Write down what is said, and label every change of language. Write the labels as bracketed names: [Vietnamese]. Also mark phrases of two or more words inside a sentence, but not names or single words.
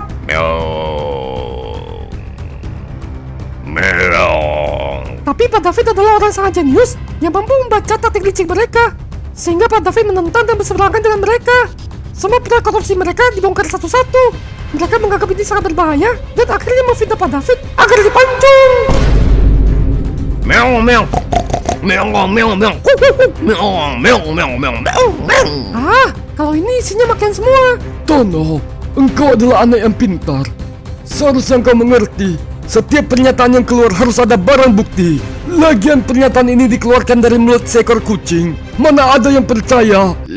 [Indonesian] Meong. Meong. Tapi Pak David adalah orang sangat jenius yang mampu membaca taktik licik mereka, sehingga Pak David menentang dan berseberangan dengan mereka. Semua pernah korupsi mereka dibongkar satu-satu. Mereka menganggap ini sangat berbahaya dan akhirnya memfitnah Pak David agar dipancung. Meong meong. Meong meong meong. Meong meong meong meong. Ah, kalau ini isinya makan semua. Tono, engkau adalah anak yang pintar. Seharusnya engkau mengerti. Setiap pernyataan yang keluar harus ada barang bukti. Lagian pernyataan ini dikeluarkan dari mulut seekor kucing. Mana ada yang percaya?